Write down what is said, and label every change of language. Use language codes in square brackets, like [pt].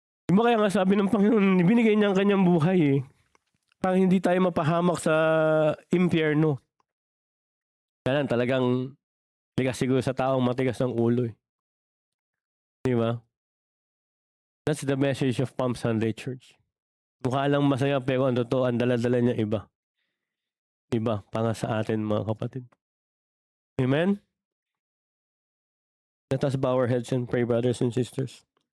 [tl] Diba kaya nga sabi ng Panginoon, binigay niya ang kanyang buhay eh. Para hindi tayo mapahamak sa impyerno. Kaya talagang tigas siguro sa taong matigas ng ulo eh. Diba? [en] That's the message of Palm Sunday Church. [tl] Mukha lang masaya pero ang totoo, ang dala-dala niya iba. Iba para sa atin mga kapatid. [en] Amen? Let us bow our heads and pray, brothers and sisters.